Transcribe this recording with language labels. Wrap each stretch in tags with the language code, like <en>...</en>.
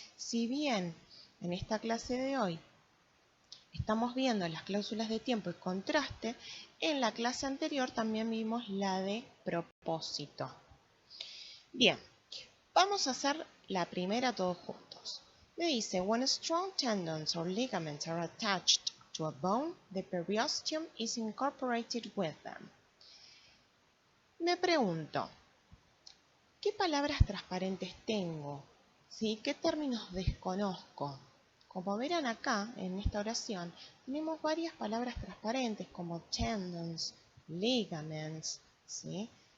<es>Si bien en esta clase de hoy estamos viendo las cláusulas de tiempo y contraste, en la clase anterior también vimos la de propósito. Bien, vamos a hacer la primera todos juntos. Me dice,</es> <en>when strong tendons or ligaments are attached to a bone, the periosteum is incorporated with them.</en> <es>Me pregunto, ¿qué palabras transparentes tengo? ¿Sí? ¿Qué términos desconozco? Como verán acá, en esta oración, tenemos varias palabras transparentes como tendons, ligaments, ¿sí?</es>